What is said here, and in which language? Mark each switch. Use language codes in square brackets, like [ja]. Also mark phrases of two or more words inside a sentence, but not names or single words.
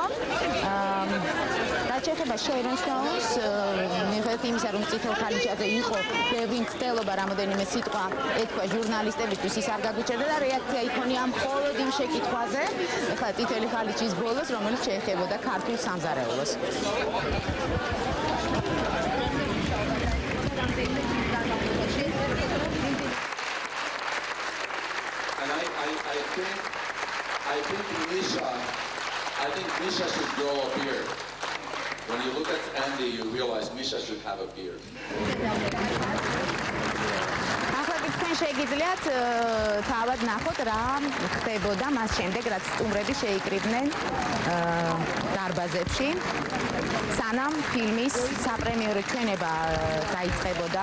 [ka] რაც შეეხება Sharon Stones, მიუხედავად იმისა, რომ წითელ ხალიჩაზე იყო ბევრი მცდელობა, რამოდენიმე სიტყვა ეთქვა ჟურნალისტებისთვის, ის არ გაგუჩერდა და რეაქცია იქონია მხოლოდ იმ შეკითხვაზე, ეხლა წითელი ხალიჩის ბოლოს, რომელიც შეეხებოდა ქართულ სამზარეულოს. [en] And I think Misha should grow a beard. When you look at Andy, you realize Misha should have a beard. [ka] თქვენ შეგიძლიათ თავად ნახოთ რა ხდებოდა მას შემდეგ, რაც სტუმრები შეიკრიბნენ დარბაზებში, სანამ ფილმის საპრემიერო ჩვენება დაიწყებოდა.